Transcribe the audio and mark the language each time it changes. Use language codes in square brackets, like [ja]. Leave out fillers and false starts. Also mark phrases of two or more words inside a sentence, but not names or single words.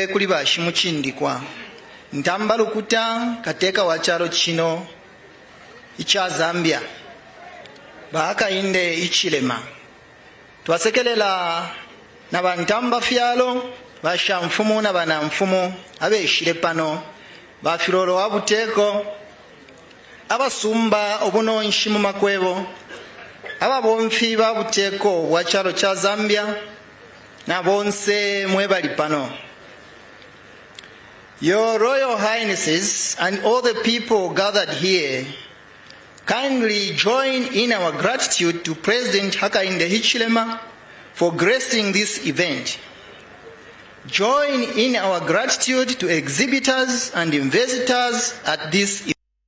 [bem] kuli bashi muchindikwa ntamba lukuta kateka wacharo chino icha Zambia Hakainde Hichilema twasekelela na bantamba fyalo basha mfumu na bana mfumu abeshile pano bafilolo wabuteko abasumba obunonshi mu makwebo ababonfi babuteko wacharo cha Zambia na bonse mwebali pano. [en] Your Royal Highnesses and all the people gathered here, kindly join in our gratitude to President Hakainde Hichilema for gracing this event. Join in our gratitude to exhibitors and investors at this event.